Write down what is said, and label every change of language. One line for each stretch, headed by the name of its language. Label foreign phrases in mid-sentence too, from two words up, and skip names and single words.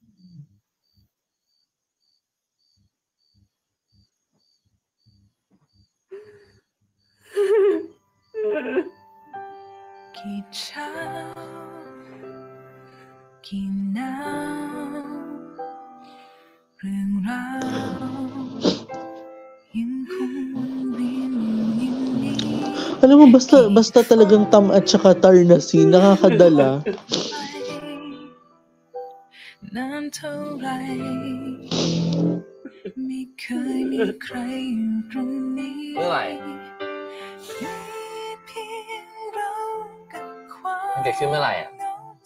Thai: กี่เช้ากี่หนาวเรื่องราวยังคงวนเวียนอยู่อย่างนี้
Filipino: Alam mo, basta talagang Tam at saka Tar na scene, nakakadala.
Thai: นานเท่าไรไม่เคยมีใครอยู่ตรงนี้ เมื่อไหร่ มีเพียงเรากับความ มันเกิดขึ้นเมื่อไหร่อ่ะ เหงาใจ